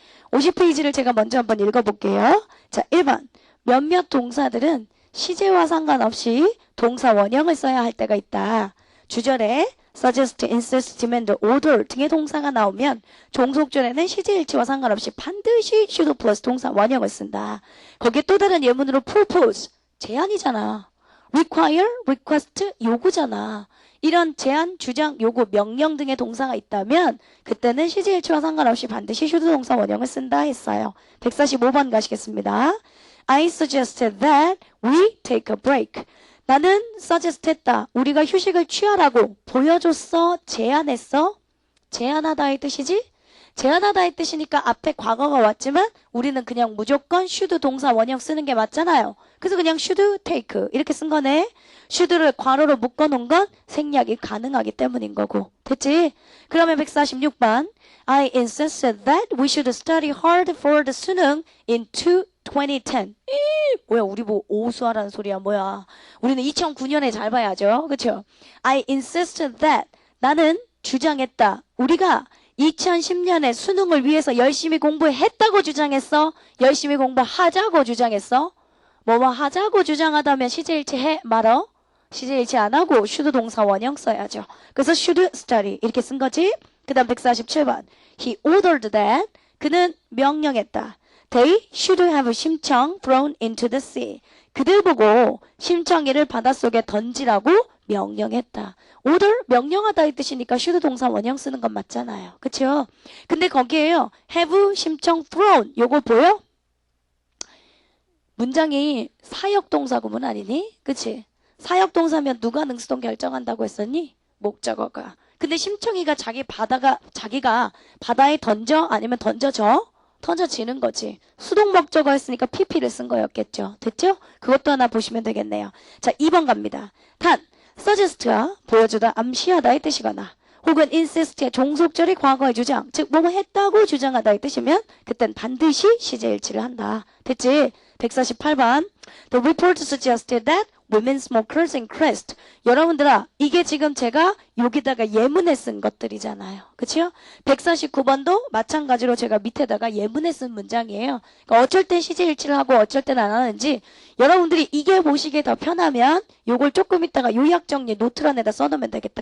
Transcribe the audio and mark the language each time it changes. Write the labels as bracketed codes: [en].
[ko] 50페이지를 제가 먼저 한번 읽어볼게요. 자, 1번. 몇몇 동사들은 시제와 상관없이 동사 원형을 써야 할 때가 있다. 주절에 suggest, insist, demand, order 등의 동사가 나오면 종속절에는 시제일치와 상관없이 반드시 should 플러스 동사 원형을 쓴다. 거기에 또 다른 예문으로 propose, 제안이잖아. require, request, 요구잖아. 이런 제안, 주장, 요구, 명령 등의 동사가 있다면 그때는 시제일치와 상관없이 반드시 should 동사 원형을 쓴다 했어요. 145번 가시겠습니다. [en] I suggested that we take a break. [ko] 나는 suggest 했다. 우리가 휴식을 취하라고 보여줬어. 제안했어. 제안하다의 뜻이지? 제안하다의 뜻이니까 앞에 과거가 왔지만 우리는 그냥 무조건 should 동사 원형 쓰는 게 맞잖아요. 그래서 그냥 should take 이렇게 쓴 거네. should를 괄호로 묶어놓은 건 생략이 가능하기 때문인 거고. 됐지? 그러면 146번 [en] I insisted that we should study hard for the 수능 in 2 2010. [ko] 뭐야, 우리 뭐 오수하라는 소리야, 뭐야. 우리는 2009년에 잘 봐야죠. 그쵸? [en] I insisted that. [ko] 나는 주장했다. 우리가 2010년에 수능을 위해서 열심히 공부했다고 주장했어? 열심히 공부하자고 주장했어? 뭐뭐 하자고 주장하다면 시제일치 해 말어? 시제일치 안 하고 should 동사 원형 써야죠. 그래서 should study 이렇게 쓴 거지. 그 다음 147번. [en] He ordered that. [ko] 그는 명령했다. [en] They should have 심청 thrown into the sea. [ko] 그들 보고 심청이를 바닷속에 던지라고 명령했다. order 명령하다 이 뜻이니까 should 동사 원형 쓰는 건 맞잖아요. 그쵸? 근데 거기에요. have 심청 thrown 요거 보여? 문장이 사역동사 구문 아니니? 그치? 사역동사면 누가 능수동 결정한다고 했었니? 목적어가. 근데 심청이가 자기가 바다에 던져 아니면 던져져? 던져지는 거지. 수동 목적어 했으니까 PP를 쓴 거였겠죠. 됐죠? 그것도 하나 보시면 되겠네요. 자, 2번 갑니다. 단, suggest가 보여주다, 암시하다 이 뜻이거나 혹은 insist의 종속절이 과거의 주장, 즉 뭐뭐 했다고 주장하다 이 뜻이면 그땐 반드시 시제일치를 한다. 됐지? 148번. [en] The report suggested that women smokers increased. [ko] 여러분들아, 이게 지금 제가 여기다가 예문에 쓴 것들이잖아요. 그치요? 149번도 마찬가지로 제가 밑에다가 예문에 쓴 문장이에요. 그러니까 어쩔 땐 시제일치를 하고 어쩔 땐 안 하는지 여러분들이 이게 보시기에 더 편하면 요걸 조금 있다가 요약정리 노트란에다 써놓으면 되겠다.